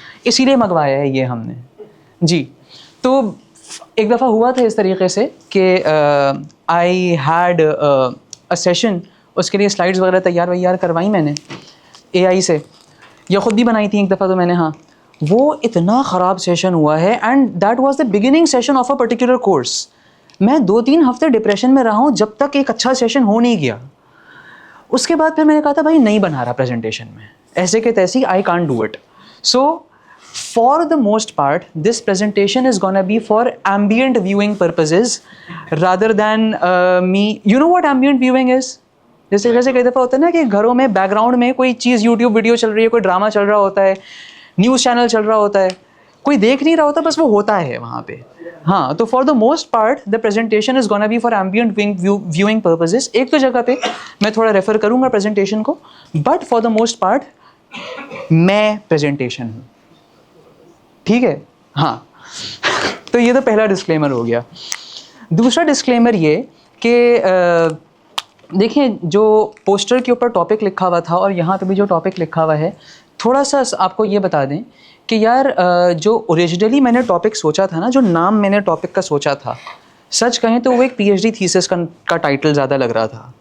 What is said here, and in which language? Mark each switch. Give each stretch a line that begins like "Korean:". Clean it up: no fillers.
Urdu: اسی لیے منگوایا ہے یہ ہم نے. جی، تو ایک دفعہ ہوا تھا اس طریقے سے کہ
English: I had a session,
Urdu: اس کے لیے سلائڈس وغیرہ تیار کروائی میں نے اے آئی سے، یا خود بھی بنائی تھی ایک دفعہ تو میں نے. ہاں، وہ اتنا خراب سیشن ہوا ہے،
English: And that was the beginning session of a particular course.
Urdu: میں 2-3 ہفتے ڈپریشن میں رہا ہوں جب تک ایک اچھا سیشن ہو نہیں گیا. اس کے بعد پھر میں نے کہا تھا بھائی نہیں بنا رہا پریزنٹیشن میں، ایسے کہ تیسی
English: I can't do it. So for the most part this presentation is gonna be for ambient viewing purposes rather than me. You know what ambient viewing is?
Urdu: جیسے کئی دفعہ ہوتا ہے نا کہ گھروں میں بیک گراؤنڈ میں کوئی چیز یوٹیوب ویڈیو چل رہی ہے، کوئی ڈرامہ چل رہا ہوتا ہے، نیوز چینل چل رہا ہوتا ہے، کوئی دیکھ نہیں رہا ہوتا، بس وہ ہوتا ہے وہاں پہ.
English: ہاں، تو for the most part the presentation is gonna be for ambient viewing purposes.
Urdu: ایک تو جگہ پہ میں تھوڑا ریفر کروں گا پریزنٹیشن کو،
English: but for the most part
Urdu: میں پریزنٹیشن ہوں. ٹھیک ہے، ہاں. تو یہ تو پہلا ڈسکلیمر ہو گیا. دوسرا ڈسکلیمر یہ کہ دیکھیں جو پوسٹر کے اوپر ٹاپک لکھا ہوا تھا اور یہاں پہ بھی جو ٹاپک لکھا ہوا ہے، تھوڑا سا آپ کو یہ بتا دیں کہ یار جو اوریجنلی میں نے ٹاپک سوچا تھا نا، جو نام میں نے ٹاپک کا سوچا تھا، سچ کہیں تو وہ ایک پی ایچ ڈی تھیسس کا ٹائٹل زیادہ لگ رہا تھا.